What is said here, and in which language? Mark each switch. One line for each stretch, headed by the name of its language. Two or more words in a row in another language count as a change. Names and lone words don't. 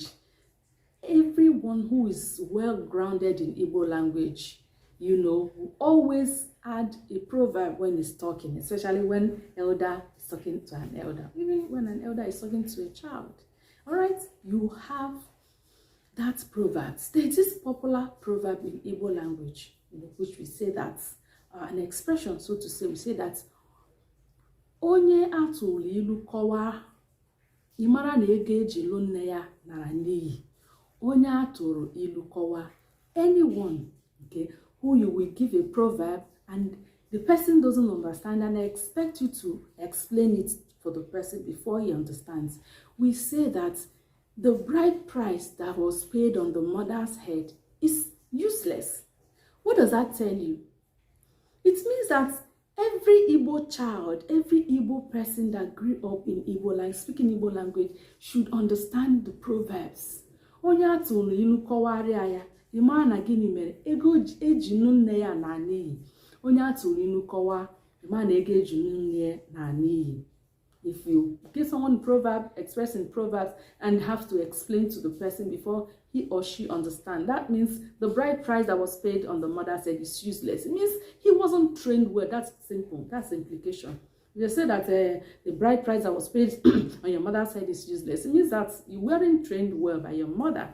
English: Everyone who is well grounded in Igbo language, you know, will always add a proverb when he's talking, especially when elder is talking to an elder, even when an elder is talking to a child. All right, you have that proverb. There's this popular proverb in Igbo language, you know, which we say that an expression, so to say, we say that
Igbo: onye atụrụ ilu kọwaa ịmara na ego eji lụ nne ya nara n'iyi. Onye atụrụ ilu kọwaa,
English: anyone, okay, who you will give a proverb and the person doesn't understand and I expect you to explain it for the person before he understands. We say that the bride price that was paid on the mother's head is useless. What does that tell you? It means that every Igbo child, every Igbo person that grew up in Igbo language, speaking Igbo language, should understand the proverbs.
Igbo: Onye atụrụ ilu kọwarịa ya, ịma na gịnị mere ego eji nụ nne ya na n'iyi. Onye atụrụ ilu kọwa, ịma na ego eji nụ nne ya na n'iyi.
English: If you give someone a proverb, expressing proverbs, and have to explain to the person before he or she understand, that means the bride price that was paid on the mother's head is useless. It means he wasn't trained well. That's simple. That's the implication. If you say that the bride price that was paid on your mother's head is useless, it means that you weren't trained well by your mother.